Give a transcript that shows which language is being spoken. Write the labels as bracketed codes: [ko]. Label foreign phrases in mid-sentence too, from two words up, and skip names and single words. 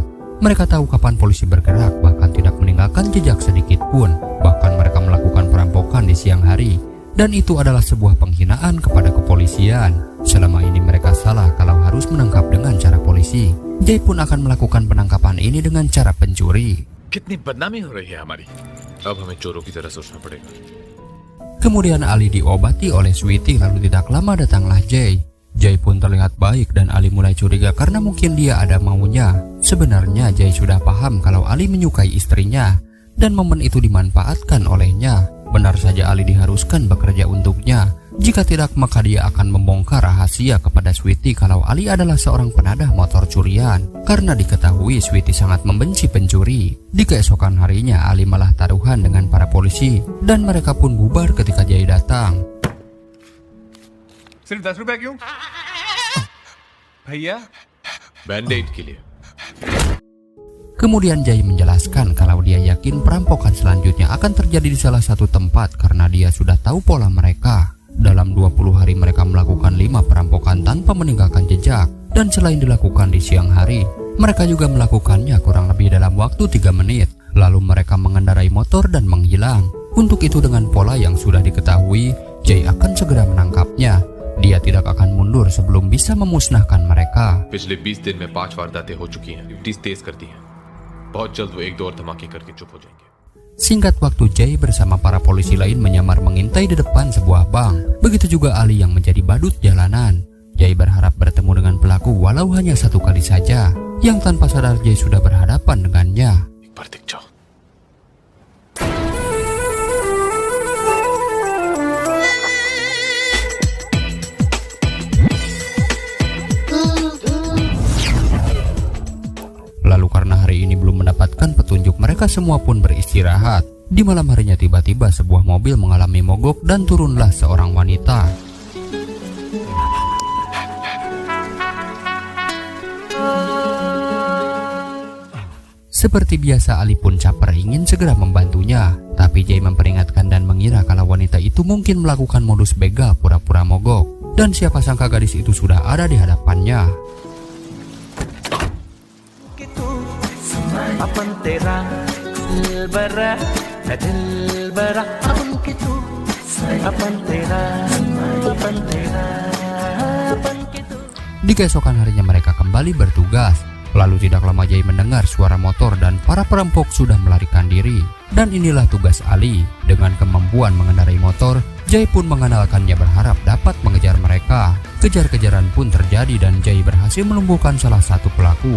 [id] Mereka tahu kapan polisi bergerak, bahkan tidak meninggalkan jejak sedikit pun. Bahkan mereka melakukan perampokan di siang hari. Dan itu adalah sebuah penghinaan kepada kepolisian. Selama ini mereka salah kalau harus menangkap dengan cara polisi. Jay pun akan melakukan penangkapan ini dengan cara pencuri. [hi] कितनी बदनामी हो रही है हमारी. अब हमें चोरों की तरह सोचना पड़ेगा. [id] Kemudian Ali diobati oleh Sweety, lalu tidak lama datanglah Jay. Jay pun terlihat baik dan Ali mulai curiga karena mungkin dia ada maunya. Sebenarnya Jay sudah paham kalau Ali menyukai istrinya dan momen itu dimanfaatkan olehnya. Benar saja Ali diharuskan bekerja untuknya. Jika tidak maka dia akan membongkar rahasia kepada Sweety kalau Ali adalah seorang penadah motor curian. Karena diketahui Sweety sangat membenci pencuri. Di keesokan harinya Ali malah taruhan dengan para polisi dan mereka pun bubar ketika Jay datang. [hi] सिर्फ 10 रुपए क्यों भैया बैंडेड के लिए. [id] Kemudian Jay menjelaskan kalau dia yakin perampokan selanjutnya akan terjadi di salah satu tempat karena dia sudah tahu pola mereka. Dalam 20 hari mereka melakukan 5 perampokan tanpa meninggalkan jejak. Dan selain dilakukan di siang hari, mereka juga melakukannya kurang lebih dalam waktu 3 menit. Lalu mereka mengendarai motor dan menghilang. Untuk itu dengan pola yang sudah diketahui, Jay akan segera menangkapnya. Dia tidak akan mundur sebelum bisa memusnahkan mereka. [hi] पिछले 20 दिन में 5 वारदातें हो चुकी हैं. ड्यूटीज तेज कर दी हैं. बहुत जल्द वो 1-2 और धमाके करके चुप हो जाएंगे. [id] Singkat waktu, Jay bersama para polisi lain menyamar mengintai di depan sebuah bank. Begitu juga Ali yang menjadi badut jalanan. Jay berharap bertemu dengan pelaku walau hanya 1 kali saja. Yang tanpa sadar Jay sudah berhadapan dengannya. [hi] एक बार दिख जाओ. [id] Lalu karena hari ini belum mendapatkan petunjuk, mereka semua pun beristirahat. Di malam harinya tiba-tiba sebuah mobil mengalami mogok dan turunlah seorang wanita. Seperti biasa Ali pun caper ingin segera membantunya. Tapi Jay memperingatkan dan mengira kalau wanita itu mungkin melakukan modus begal pura-pura mogok. Dan siapa sangka gadis itu sudah ada di hadapannya. [hi] अपन तेरा दिल बरा है दिल बरा अपन के तू अपन तेरा अपन तेरा अपन के तू. [id] Di keesokan harinya mereka kembali bertugas. Lalu tidak lama Jay mendengar suara motor dan para perampok sudah melarikan diri. Dan inilah tugas Ali. Dengan kemampuan mengendarai motor, Jay pun mengenalkannya berharap dapat mengejar mereka. Kejar-kejaran pun terjadi dan Jay berhasil melumpuhkan salah satu pelaku.